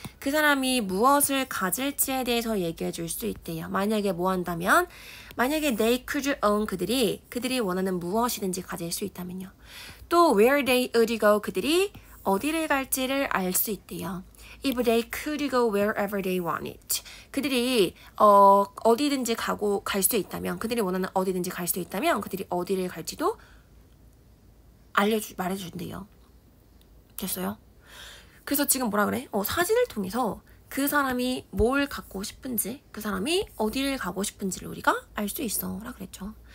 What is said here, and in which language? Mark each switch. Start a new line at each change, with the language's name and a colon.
Korean: 그 사람이 무엇을 가질지에 대해서 얘기해 줄 수 있대요. 만약에 뭐 한다면? 만약에 they could own 그들이 원하는 무엇이든지 가질 수 있다면요. 또 where they would go 그들이 어디를 갈지를 알 수 있대요.
English: If they could go wherever they wanted.
Korean: 그들이 어디든지 갈 수 있다면, 그들이 원하는 어디든지 갈 수 있다면 그들이 어디를 갈지도 말해준대요. 됐어요? 그래서 지금 뭐라 그래? 사진을 통해서 그 사람이 뭘 갖고 싶은지, 그 사람이 어디를 가고 싶은지를 우리가 알 수 있어 라 그랬죠.